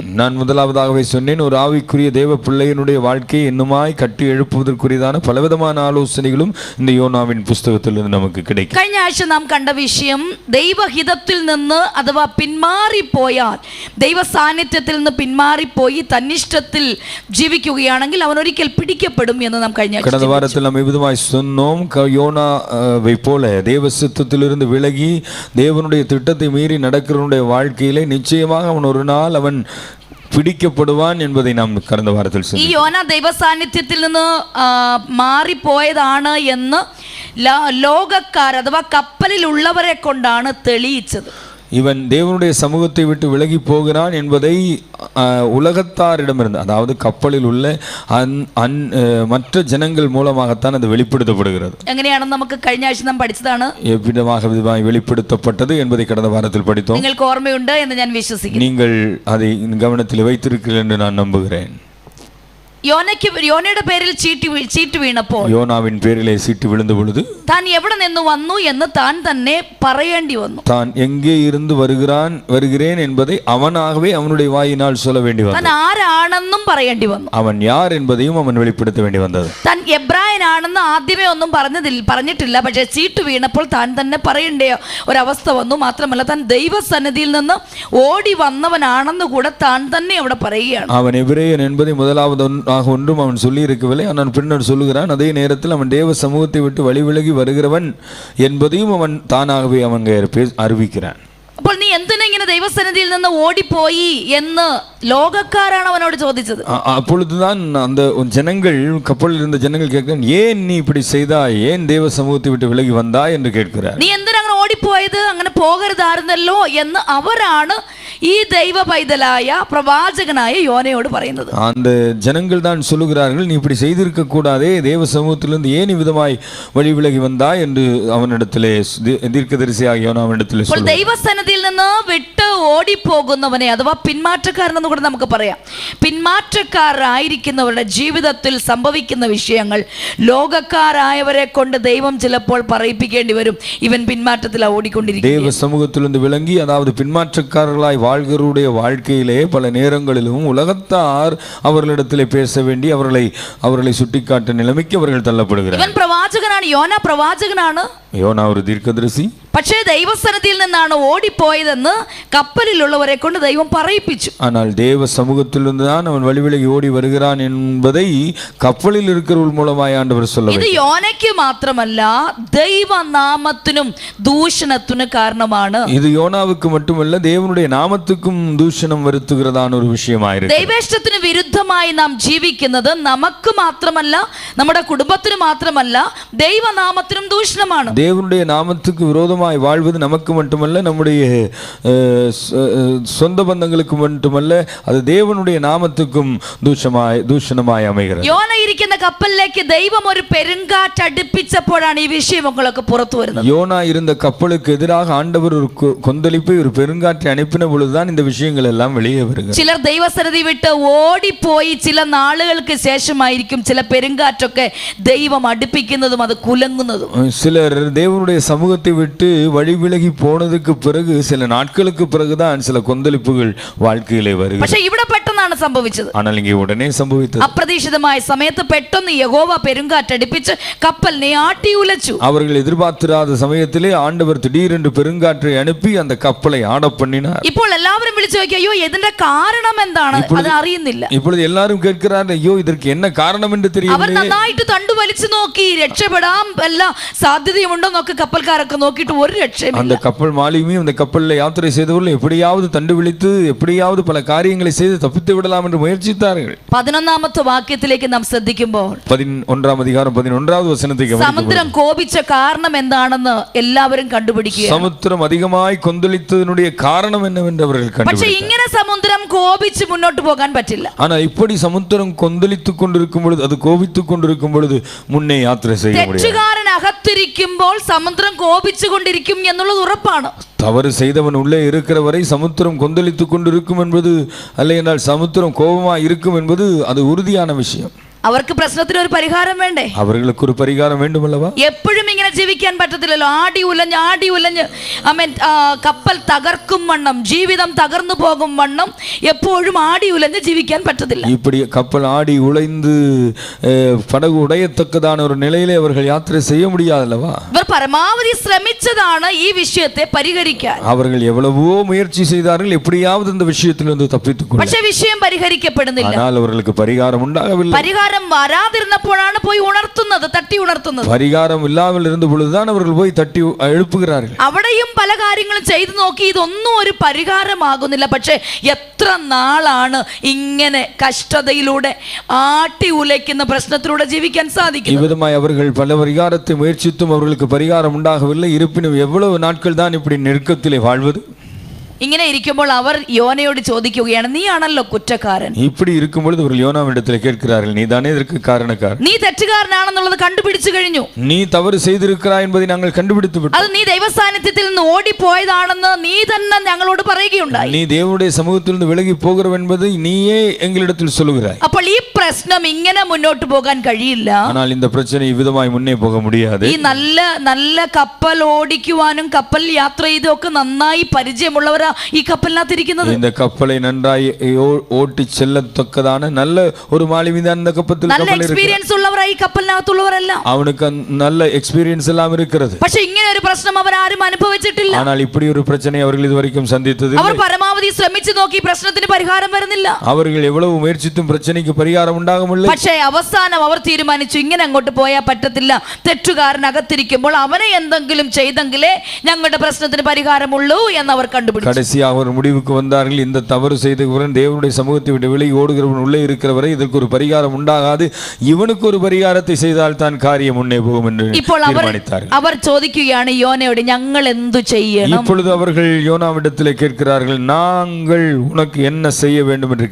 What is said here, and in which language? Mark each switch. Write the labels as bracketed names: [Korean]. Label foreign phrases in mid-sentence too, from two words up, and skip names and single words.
[Tamil] நான் முதலாவதாகவே சொன்னேன், ஒரு ஆவிக்குரிய தேவ பிள்ளையினுடைய வாழ்க்கையை இன்னுமாய் கட்டி எழுப்புவதற்குரியதான பலவிதமான ஆலோசனைகளும் இந்த யோனாவின் புஸ்தகத்திலிருந்து நமக்கு கிடைக்கும். [Malayalam] കഴിഞ്ഞ ആഴ്ച നാം കണ്ട വിഷയം ദൈവഹിതത്തിൽ നിന്ന് അഥവാ പിന്മാറിപ്പോയാൽ, ദൈവ സാന്നിധ്യത്തിൽ നിന്ന് പിന്മാറിപ്പോയി തന്നിഷ്ടത്തിൽ ജീവിക്കുകയാണെങ്കിൽ അവൻ ഒരിക്കൽ പിടിക്കപ്പെടും എന്ന് നാം കഴിഞ്ഞ [Tamil] கடந்த வாரத்தில் நாம் விதமாய் சொன்னோம். யோனாவை போல தேவ சித்தத்திலிருந்து விலகி தேவனுடைய திட்டத்தை மீறி நடக்கிறவனுடைய வாழ்க்கையிலே நிச்சயமாக அவன் ஒரு நாள் அவன் പിടിക്കപ്പെടുവാൻ என்பதை നാം கடந்த വാരത്തിൽ [Malayalam] ഈ യോന ദൈവ സാന്നിധ്യത്തിൽ നിന്ന് മാറിപ്പോയതാണ് എന്ന് ലോകക്കാർ അഥവാ കപ്പലിലുള്ളവരെ കൊണ്ടാണ് തെളിയിച്ചത്. [Tamil] இவன் தேவனுடைய சமூகத்தை விட்டு விலகி போகிறான் என்பதை உலகத்தாரிடமிருந்து, அதாவது கப்பலில் உள்ள மற்ற ஜனங்கள் மூலமாகத்தான் அது வெளிப்படுத்தப்படுகிறது. [Malayalam] എങ്ങനെയാണെന്ന് നമുക്ക് കഴിഞ്ഞ ആഴ്ച നാം പഠിച്ചതാണ്. [Tamil] விதமாக வெளிப்படுத்தப்பட்டது என்பதை கடந்த வாரத்தில் படித்தோம். [Malayalam] നിങ്ങൾക്ക് ഓർമ്മയുണ്ട് എന്ന് ഞാൻ വിശ്വസിക്കുന്നു. [Tamil] நீங்கள் அதை கவனத்தில் வைத்திருக்கிறீர்கள் என்று நான் நம்புகிறேன். [Malayalam] യോനയുടെ പേരിൽ ചീട്ട് വീണപ്പോൾ, യോനാവിൻ പേരിലെ [Tamil] சீட்டு விழுந்த பொழுது, [Malayalam] താൻ എവിടെ നിന്ന് വന്നു എന്ന് താൻ തന്നെ പറയേണ്ടി വന്നു. [Tamil] தான் எங்கே இருந்து வருகிறேன் என்பதை அவனாகவே அவனுடைய வாயினால் சொல்ல வேண்டி [Malayalam] താൻ [Tamil] வந்தது. [Malayalam] ആരാണെന്നും പറയേണ്ടി വന്നു. [Tamil] அவன் யார் என்பதையும் அவன் வெளிப்படுத்த வேண்டி வந்தது. [Malayalam] താൻ എബ്രായനാണെന്ന് ആദ്യമേ ഒന്നും പറഞ്ഞിട്ടില്ല. പക്ഷേ ചീട്ട് വീണപ്പോൾ താൻ തന്നെ പറയേണ്ട ഒരവസ്ഥ വന്നു. മാത്രമല്ല, താൻ ദൈവസന്നിധിയിൽ നിന്ന് ഓടി വന്നവനാണെന്ന് കൂടെ താൻ തന്നെ അവിടെ പറയുകയാണ്. [Tamil] அவன் எபிரேயன் என்பதை முதலாவது ஒன்றும் அவன் சொல்லி இருக்கவில்லை. ஆனால் பின்னர் சொல்லுகிறான், அதே நேரத்தில் அவன் தேவ சமூகத்தை விட்டு வழி விலகி வருகிறவன் என்பதையும் அவன் தானாகவே அவன் அறிவிக்கிறான். [Malayalam] അപ്പോൾ നീ എന്തിനാ ഇങ്ങനെ ദൈവസന്നിധിയിൽ നിന്ന് ഓടിപ്പോയി എന്ന് ലോകക്കാരാണ് അവനോട് ചോദിച്ചത്. [Tamil] அப்பொழுதுதான் அந்த ஜனங்கள், கப்பலில் இருந்த ஜனங்கள் கேட்கிறான், ஏன் நீ இப்படி செய்தாய், ஏன் தேவ சமூகத்தை விட்டு விலகி வந்தாய் என்று கேட்கிறார். [Malayalam] നീ എന്തിനാ അങ്ങനെ ഓടിപ്പോയത്, അങ്ങനെ പോകരുതായിരുന്നല്ലോ എന്ന് അവരാണ് ഈ ദൈവ പൈതലായ പ്രവാചകനായ യോനയോട് പറയുന്നത്. [Tamil] அந்த ஜனங்கள் தான் சொல்லுகிறார்கள், நீ இப்படி செய்திருக்க கூடாதே, தேவ சமூகத்திலிருந்து ஏன் விதமாய் வழி விலகி வந்தாய் என்று அவனிடத்திலே தீர்க்கதரிசியாகிய யோனாவினிடத்திலே சொல்லுகிறார். [Malayalam] ദൈവസന്നിധിയിൽ നിന്ന് വിട്ട് ഓടിപ്പോകുന്നവനെ അഥവാ പിന്മാറ്റക്കാരെന്ന് കൂടെ നമുക്ക് പറയാം. പിന്മാറ്റക്കാരായിരിക്കുന്നവരുടെ ജീവിതത്തിൽ സംഭവിക്കുന്ന വിഷയങ്ങൾ ലോകക്കാരായവരെ കൊണ്ട് ദൈവം ചിലപ്പോൾ പറയിപ്പിക്കേണ്ടി വരും. ഇവൻ പിന്മാറ്റത്തിലാണ് ഓടിക്കൊണ്ടിരിക്കുന്നത്. [Tamil] தேவ சமூகத்திலிருந்து விளங்கி, அதாவது பின்மாற்றக்காரர்களாய் வாழ்கிறவருடைய வாழ்க்கையிலே பல நேரங்களிலும் உலகத்தார் அவர்களிடத்திலே பேச வேண்டி அவர்களை சுட்டிக்காட்ட நிலைமைக்கு அவர்கள் தள்ளப்படுகிறார். [Malayalam] ഇവൻ പ്രവാചകനാണ്, യോന പ്രവാചകനാണ്, [Tamil] யோனா ஒரு தீர்க்கதரிசி. [Malayalam] പക്ഷേ ദൈവസന്നിധിയിൽ നിന്നാണ് ഓടിപ്പോയതെന്ന് കപ്പലിലുള്ളവരെ കൊണ്ട് ദൈവം പറയിപ്പിച്ചു. [Tamil] ஆனால் தேவ சமூகத்திலிருந்து தான் அவன் வழி விலகி ஓடி வருகிறான் என்பதை கப்பலில் இருக்கிறவர்கள் மூலமாய் ஆண்டவர் சொல்ல [Malayalam] ഇത് യോനയ്ക്ക് മാത്രമല്ല, ദൈവനാമത്തിനും ദൂഷണത്തിനും കാരണമാണ്. [Tamil] இது யோனாவுக்கு மட்டுமல்ல, தேவனுடைய நாமத்துக்கும் தூஷணம் வருத்துகிறதான ஒரு விஷயமாயிருக்கு. [Malayalam] ദൈവേഷ്ടത്തിന് വിരുദ്ധമായി നാം ജീവിക്കുന്നത് നമുക്ക് മാത്രമല്ല, നമ്മുടെ കുടുംബത്തിന് മാത്രമല്ല, ദൈവനാമത്തിനും ദൂഷണമാണ്. [Tamil] தேவனுடைய நாமத்துக்கு விரோதமாய் வாழ்வது நமக்கு மட்டுமல்ல, நம்முடைய சொந்த பந்தங்களுக்கு மட்டுமல்ல, அது தேவனுடைய நாமத்துக்கும் தூஷணமாய் அமைகிறது. [Malayalam] യോന ഇരിക്കുന്ന കപ്പലിലേക്ക് ദൈവം ഒരു പെരുങ്കാറ്റ് അടുപ്പിച്ചപ്പോഴാണ് ഈ വിഷയമൊക്കെ പുറത്തു വരുന്നത്. [Tamil] யோனா இருந்த கப்பலுக்கு எதிராக ஆண்டவர் ஒரு கொந்தளிப்பை, ஒரு பெருங்காற்றை அனுப்பின பொழுதுதான் இந்த விஷயங்கள் எல்லாம் வெளியே வருகிறது. [Malayalam] ചിലർ ദൈവസന്നിധി വിട്ട് ഓടിപ്പോയി ചില നാളുകൾക്ക് ശേഷമായിരിക്കും ചില പെരുങ്കാറ്റൊക്കെ ദൈവം അടുപ്പിക്കുന്നതും അത് കുലങ്ങുന്നതും. [Tamil] சிலர் தேவனுடைய சமூகத்தை விட்டு வழி விலகி போனதுக்கு பிறகு சில நாட்களுக்கு பிறகுதான் சில கொந்தளிப்புகள் வாழ்க்கையிலே வருகிறது. [Malayalam] പക്ഷേ ഇവിടെ പെട്ടെന്നാണ് സംഭവിച്ചത്. [Tamil] ஆனால் இங்கே உடனே சம்பவித்தது. [Malayalam] അപ്രതീക്ഷിതമായ സമയത്ത് പെട്ടെന്ന് യഹോവ പെരുങ്കാറ്റടിപ്പിച്ച് കപ്പലിനെ ആട്ടി ഉലച്ചു. [Tamil] அவர்கள் எதிர்பார்த்திராத சமயத்திலே ஆண்டவர் திடீரென்று பெருங்காற்றை அனுப்பி அந்த கப்பலை ஆட பண்ணினார். [Malayalam] ഇപ്പോൾ എല്ലാവരും വിളിച്ചു നോക്കി, അയ്യോ ഇതിന്റെ കാരണം എന്താണ്, അത് അറിയുന്നില്ല. [Tamil] இப்பொழுது எல்லாரும் கேட்கிறார்கள், ஐயோ இதற்கு என்ன காரணம் என்று [Malayalam] അവർ [Tamil] தெரியவில்லை. [Malayalam] നന്നായിട്ട് തണ്ടു വലിച്ചു നോക്കി, രക്ഷപ്പെടാൻ എല്ലാ സാധ്യതയുണ്ടോ നോക്കി കപ്പൽക്കാരൊക്കെ നോക്കിയിട്ട് ഒരു രക്ഷയും. [Tamil] அந்த கப்பல் மாலுமியும் அந்த கப்பலில் யாத்திரை செய்தவர்கள் எப்படியாவது தண்டு விழித்து எப்படியாவது பல காரியங்களை செய்து தப்பித்து விடலாம் என்று முயற்சித்தார்கள். [Malayalam] 11ാമത്തെ വാക്യത്തിലേക്ക് നാം ശ്രദ്ധിക്കുമ്പോൾ [Tamil] 11ാം அதிகாரம் 11வது வசனத்துக்கு [Malayalam] സമുദ്രം കോപിച്ച കാരണം എന്താണെന്ന് എല്ലാവരും കണ്ടുപിടിക്കുക. [Tamil] சமுத்திரம் அதிகமாய் கொந்தளித்ததனுடைய காரணம் என்னவென்று அவர்கள் [Malayalam] പക്ഷേ [Tamil] கண்டுபிடித்தார்கள். [Malayalam] ഇങ്ങനെ സമുദ്രം കോപിച്ച് മുന്നോട്ട് പോകാൻ പറ്റില്ല. [Tamil] ஆனால் இப்படி சமுத்திரம் கொந்தளித்துக் கொண்டிருக்கும் பொழுது, அது கோபித்துக் கொண்டிருக்கும் பொழுது முன்னே யாத்திரை செய்ய முடியாது. [Malayalam] തെറ്റുകാരൻ അകത്തിരിക്കുമ്പോൾ സമുദ്രം കോപിച്ചുകൊണ്ടിരിക്കും എന്നുള്ളത് ഉറപ്പാണ്. [Tamil] தவறு செய்தவன் உள்ளே இருக்கிற வரை சமுத்திரம் கொந்தளித்துக் கொண்டிருக்கும் என்பது அல்ல, என்றால் சமுத்திரம் கோபமாய் இருக்கும் என்பது அது உறுதியான விஷயம். [Malayalam] അവർക്ക് പ്രശ്നത്തിന് ഒരു പരിഹാരം വേണ്ടേ? [Tamil] அவர்களுக்கு ஒரு பரிகாரம் வேண்டுமல்லவா? [Malayalam] എപ്പോഴും ഇങ്ങനെ ജീവിക്കാൻ പറ്റത്തില്ലല്ലോ. ആടി ഉലഞ്ഞ് കപ്പൽ തകർക്കും വണ്ണം, ജീവിതം തകർന്നു പോകും വണ്ണം എപ്പോഴും ആടി ഉലഞ്ഞ് ജീവിക്കാൻ പറ്റത്തില്ല. [Tamil] இப்படி கப்பல் ஆடி உடைந்து படகு உடையத்தக்கதான ஒரு நிலையிலே அவர்கள் யாத்திரை செய்ய முடியாதல்லவா? [Malayalam] ഇവർ പരമാവധി ശ്രമിച്ചതാണ് ഈ വിഷയത്തെ പരിഹരിക്കാൻ. [Tamil] அவர்கள் எவ்வளவோ முயற்சி செய்தார்கள், எப்படியாவது இந்த விஷயத்திலிருந்து தப்பித்துக் கொள்ள. [Malayalam] പക്ഷേ വിഷയം പരിഹരിക്കപ്പെടുന്നില്ല. [Tamil] ஆனால் அவர்களுக்கு பரிகாரம் உண்டாகவில்லை. [Malayalam] പരിഹാരം വരാതിരുന്നപ്പോഴാണ് പോയി ഉണർത്തുന്നത്, തട്ടി ഉണർത്തുന്നത്. [Tamil] பரிகாரம் இல்லாமல் இருந்த பொழுதுதான் அவர்கள் போய் தட்டி எழுப்புகிறார்கள். [Malayalam] അവിടെയും പല കാര്യങ്ങളും ചെയ്തു നോക്കി, ഇതൊന്നും ഒരു പരിഹാരമാകുന്നില്ല. പക്ഷേ എത്ര നാളാണ് ഇങ്ങനെ കഷ്ടതയിലൂടെ ആട്ടി ഉലയ്ക്കുന്ന പ്രശ്നത്തിലൂടെ ജീവിക്കാൻ സാധിക്കും? [Tamil] இவ்விதமாய் அவர்கள் பல பரிகாரத்தை முயற்சித்தும் அவர்களுக்கு பரிகாரம் உண்டாகவில்லை. இருப்பினும் எவ்வளவு நாட்கள் தான் இப்படி நெருக்கத்திலே வாழ்வது? [Malayalam] ഇങ്ങനെ ഇരിക്കുമ്പോൾ അവർ യോനയോട് ചോദിക്കുകയാണ്, നീയാണല്ലോ കുറ്റക്കാരൻ. [Tamil] இப்படி இருக்கும் பொழுது அவர்கள் யோனாவிடத்தில் கேட்கிறார்கள், நீ தானே இதற்கு காரணக்காரன், [Malayalam] നീ തെറ്റുകാരനാണെന്നുള്ളത് കണ്ടുപിടിച്ചു കഴിഞ്ഞു, [Tamil] நீ தவறு செய்திருக்கிறாய் என்பதை நாங்கள் கண்டுபிடித்து விட்டோம், [Malayalam] അത് നീ ദൈവസാന്നിധ്യത്തിൽ നിന്ന് ഓടിപ്പോയതാണെന്ന് നീ തന്നെ ഞങ്ങളോട് പറയുകയുണ്ടായി. [Tamil] நீ தேவனுடைய சமூகத்திலிருந்து விலகி போகிறவன் என்பதை நீயே எங்களிடத்தில் சொல்லுகிறாய். [Malayalam] അപ്പോൾ ഈ പ്രശ്നം ഇങ്ങനെ മുന്നോട്ട് പോകാൻ കഴിയില്ല. [Tamil] ஆனால் இந்த பிரச்சனை இவ்விதமாய் முன்னே போக முடியாது. [Malayalam] ഈ നല്ല കപ്പൽ ഓടിക്കുവാനും കപ്പൽ യാത്ര ചെയ്തും ഒക്കെ നന്നായി പരിചയമുള്ളവരാ ഈ കപ്പലിനകത്തിരിക്കുന്നത്. [Tamil] இந்த கப்பலை நன்றாய் ஓட்டி செல்லத்தக்கதான நல்ல ஒரு மாலுமி தான் இந்த கப்பலில் [Malayalam] நல்ல எக்ஸ்பீரியൻസ് ഉള്ളവരാ ഈ കപ്പലിനകത്തുള്ളവരെല്ലാം. [Tamil] அவனுக்கு நல்ல எக்ஸ்பீரியன்ஸ் எல்லாம் இருக்கிறது. [Malayalam] പക്ഷേ ഇങ്ങനെ ഒരു പ്രശ്നം അവർ ആരും അനുഭവിച്ചിട്ടില്ല. [Tamil] ஆனால் இப்படி ஒரு பிரச்சனை அவர்கள் இதுவரைக்கும் சந்தித்ததில்லை. [Malayalam] അവർ പരമാവധി ശ്രമിച്ചു നോക്കി, പ്രശ്നത്തിന് പരിഹാരം വരുന്നില്ല. [Tamil] அவர்கள் எவ்வளவு முயற்சித்தும் பிரச்சனைக்கு பரிகாரம் உண்டாகவில்லை. [Malayalam] പക്ഷേ അവസാനം അവർ തീരുമാനിച്ചു, ഇങ്ങനെ അങ്ങോട്ട് പോയാൽ പറ്റത്തില്ല, തെറ്റുകാരനകത്തിരിക്കുമ്പോൾ അവനെ എന്തെങ്കിലും ചെയ്തെങ്കിലേ ഞങ്ങളുടെ പ്രശ്നത്തിന് പരിഹാരമുള്ളൂ എന്ന് അവർ കണ്ടുപിടിച്ചു. [Tamil] கடைசியாக ஒரு முடிவுக்கு வந்தார்கள், இந்த தவறு செய்தவன் தேவனுடைய சமூகத்தை விட்டு விலகி ஓடுகிறவன் உள்ளே இருக்கிறவரை இதற்கு ஒரு பரிகாரம் உண்டாகாது, இவனுக்கு ஒரு பரிகாரத்தை செய்தால் தான் காரியம் முன்னே போகும் என்று தீர்மானித்தார்கள். [Malayalam] അവർ ചോദിക്കുകയാണ് യോനയോട്, ഞങ്ങൾ എന്തു ചെയ്യണം? [Tamil] இப்பொழுது அவர்கள் யோனாவிடத்திலே கேட்கிறார்கள், நாங்கள் உனக்கு என்ன செய்ய வேண்டும் என்று